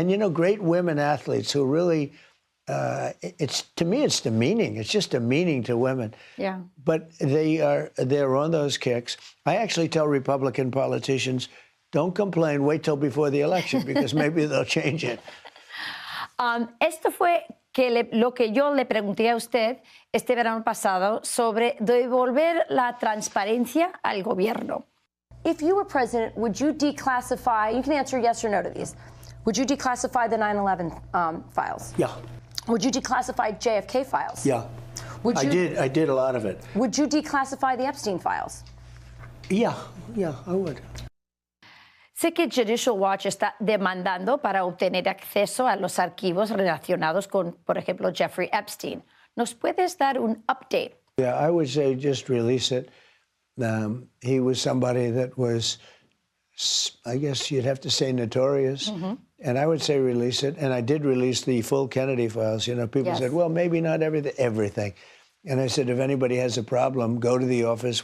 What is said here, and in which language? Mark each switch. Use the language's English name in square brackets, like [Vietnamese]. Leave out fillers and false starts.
[English] And, you know, great women athletes who really, to me, it's demeaning. It's just demeaning to women. Yeah. But they're on those kicks. I actually tell Republican politicians, don't complain, wait till before the election, because maybe they'll change it. [Spanish] Esto fue lo que yo le pregunté a usted este verano pasado sobre devolver la transparencia al gobierno. [English] If you were president, would you declassify, you can answer yes or no to these, would you declassify the 9/11 files? Yeah. Would you declassify JFK files? Yeah. I did a lot of it. Would you declassify the Epstein files? Yeah, I would. [Spanish] Sé que Judicial Watch está demandando para obtener acceso a los archivos relacionados con, por ejemplo, Jeffrey Epstein. ¿Nos puedes dar un update? [English] Yeah, I would say just release it. He was somebody that was, I guess you'd have to say, notorious. Mm-hmm. And I would say release it. And I did release the full Kennedy files. You know, people said, well, maybe not everything. And I said, if anybody has a problem, go to the office.